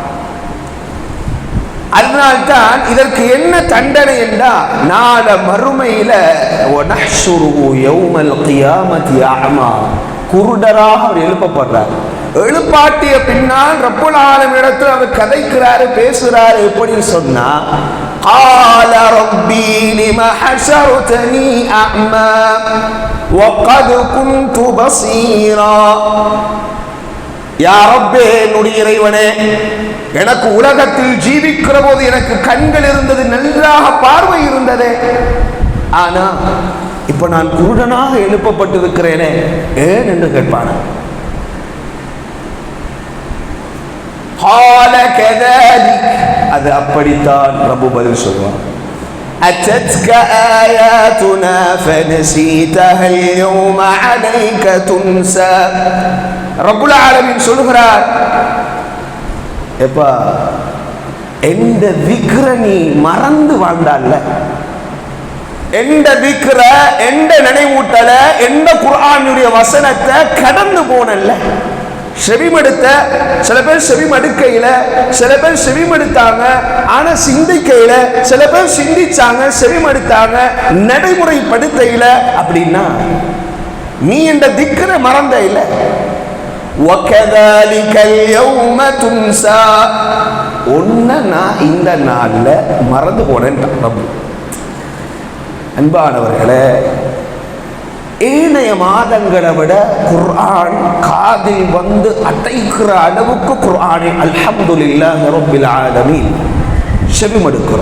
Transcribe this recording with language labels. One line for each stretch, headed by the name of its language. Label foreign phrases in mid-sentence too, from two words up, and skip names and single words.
Tamil: அதனால்தான் இதற்கு என்ன தண்டனை என்றால், நாள மறுமையில குருடராக அவர் எழுப்பப்படுறார். எழுப்பாட்டிய பின்னால் ரப்புல் ஆலமீனிடத்தில் அவர் கதைக்கிறாரு, பேசுறாரு. எப்படி சொன்னா,
Arabic: قال ربي لم حشرتني أعمى وقد كنت بصيرا.
Tamil: யா ரப்பே, என்னுடைய இறைவனே, எனக்கு உலகத்தில் ஜீவிக்கிற போது எனக்கு கண்கள் இருந்தது, நன்றாக பார்வை இருந்தது. ஆனா இப்ப நான் குருடனாக எழுப்பப்பட்டிருக்கிறேனே, ஏன் என்று கேட்பான. அது அப்படித்தான் ரப்பு பதில் சொல்வான்.
Arabic: أتتك آياتنا فنسيتها اليوم عليك تنسى.
Tamil: ரப்புல் ஆலமீன் சொல்கிறார், எப்பா எந்த திக்ர நீ மறந்து வாழ்ந்தால்ல, எந்த திக்ர, எந்த நினைவூட்டல, எந்த குர்ஆனுடைய வசனத்தை கடந்து போனல்ல. செவிமடுத்த சில பேர் செவிமடுக்கையில, சில பேர் செவிமடுத்தாங்க ஆனா சிந்திக்கையில, சில பேர் சிந்திச்சாங்க செவிமடுத்தாங்க நடைமுறைப்படுத்தையில. அப்படின்னா நீ இந்த திக்ர மறந்த இல்ல.
Arabic: وَكَذَلِكَ الْيَوْمَ تُنْسَى.
Tamil: ஒன்ன நான் இந்த நாள்ல மறந்து போனேன். அன்பானவர்களே, ஏனைய மாதங்களை விட குர்ஆன் காதில் வந்து அடைக்கிற அளவுக்கு குர்ஆனை
Arabic: الحمد لله رب العالمين
Tamil: செவிமடுக்கிறோம்.